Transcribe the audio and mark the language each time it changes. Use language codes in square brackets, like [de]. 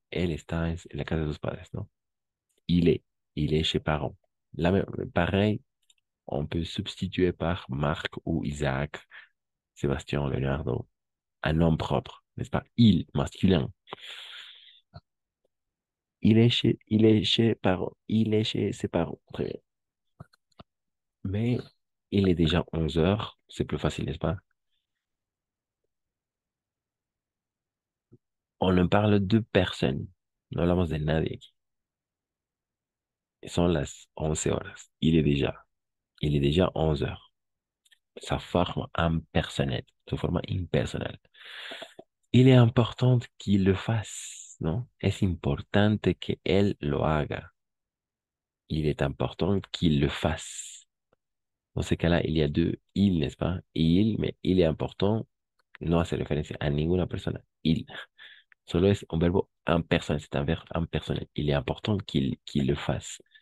[es] Elle está en la casa de sus padres, non? [fr] Il est, il est chez parents. Là, pareil, on peut substituer par Marc ou Isaac, Sébastien, Leonardo, un nom propre, n'est-ce pas? Il, masculin. Il est chez parents. Il est chez ses parents. Très bien. Mais il est déjà 11 heures. C'est plus facile, n'est-ce pas? On ne parle de personne. [es] No hablamos de nadie aquí. Son las 11 horas. [fr] Il est déjà 11 heures. Sa forme impersonnelle, [es] su forma impersonal. [fr] Il est important qu'il le fasse, ¿no? [es] Es importante que él lo haga. [fr] Il est important qu'il le fasse. Dans ce cas-là, il y a deux il, n'est-ce pas? Il, mais il est important, [es] no hace referencia a ninguna persona. Il. Solo es un verbo [fr] impersonnel, c'est un verbe impersonnel. Il est important qu'il le fasse.